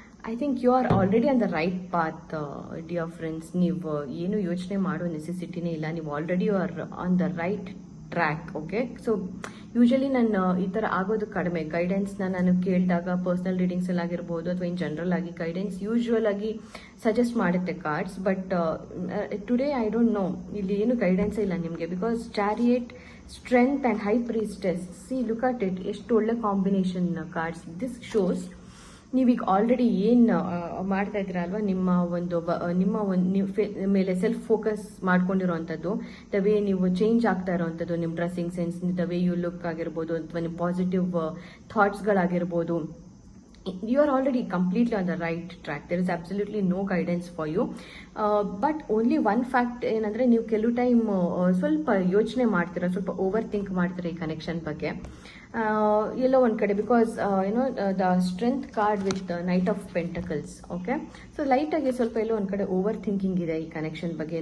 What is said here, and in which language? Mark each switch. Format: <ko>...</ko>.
<en>I think you are already on the right path, dear friends.</en> <kn>ನೀವು ಏನು ಯೋಚನೆ ಮಾಡೋ ನೆಸೆಸಿಟಿನೇ ಇಲ್ಲ, ನೀವು already</kn> <en>You are on the right track.</en> <kn>Okay, so usually ನಾನು ಈ ಥರ ಆಗೋದು ಕಡಿಮೆ. ಗೈಡೆನ್ಸ್ನ ನಾನು ಕೇಳಿದಾಗ ಪರ್ಸ್ನಲ್ ರೀಡಿಂಗ್ಸಲ್ಲಿ ಆಗಿರ್ಬೋದು ಅಥವಾ ಇನ್ ಜನರಲ್ ಆಗಿ ಗೈಡೆನ್ಸ್ ಯೂಶುವಲ್ ಆಗಿ ಸಜೆಸ್ಟ್ ಮಾಡುತ್ತೆ cards.</kn> <en>but today I don't know,</en> <kn>ಇಲ್ಲಿ ಏನು ಗೈಡೆನ್ಸ್ ಇಲ್ಲ ನಿಮಗೆ.</kn> <en>because chariot, strength and high priestess, see look at it,</en> <kn>ಎಷ್ಟು ಒಳ್ಳೆ ಕಾಂಬಿನೇಷನ್ ಕಾರ್ಡ್ಸ್.</kn> <en>this shows</en> <kn>ನೀವೀಗ ಆಲ್ರೆಡಿ ಏನು ಮಾಡ್ತಾ ಇದ್ದೀರಾ ಅಲ್ವಾ, ನಿಮ್ಮ ಮೇಲೆ ಸೆಲ್ಫ್ ಫೋಕಸ್ ಮಾಡ್ಕೊಂಡಿರೋವಂಥದ್ದು, ದ ವೇ ನೀವು ಚೇಂಜ್ ಆಗ್ತಾ ಇರೋವಂಥದ್ದು, ನಿಮ್ಮ dressing sense,</kn> <en>the way you look</en> <kn>ಆಗಿರ್ಬೋದು, ಅಥವಾ ನಿಮ್ಮ positive ಥಾಟ್ಸ್ಗಳಾಗಿರ್ಬೋದು,</kn> <en>you are already completely on the right track. There is absolutely no guidance for you. But only one fact</en> <kn>ಏನಂದ್ರೆ, ನೀವು ಕೆಲವು time ಸ್ವಲ್ಪ ಯೋಚನೆ ಮಾಡ್ತೀರಾ, ಸ್ವಲ್ಪ ಓವರ್ ಥಿಂಕ್ ಮಾಡ್ತೀರಾ ಈ ಕನೆಕ್ಷನ್ ಬಗ್ಗೆ ಎಲ್ಲೋ ಒಂದು ಕಡೆ,</kn> <en>Because the strength card with knight of pentacles.</en> <kn>Okay, so ಲೈಟಾಗಿ ಸ್ವಲ್ಪ ಎಲ್ಲೋ ಒಂದು ಕಡೆ ಓವರ್ ಥಿಂಕಿಂಗ್ ಇದೆ ಈ ಕನೆಕ್ಷನ್ ಬಗ್ಗೆ.</kn>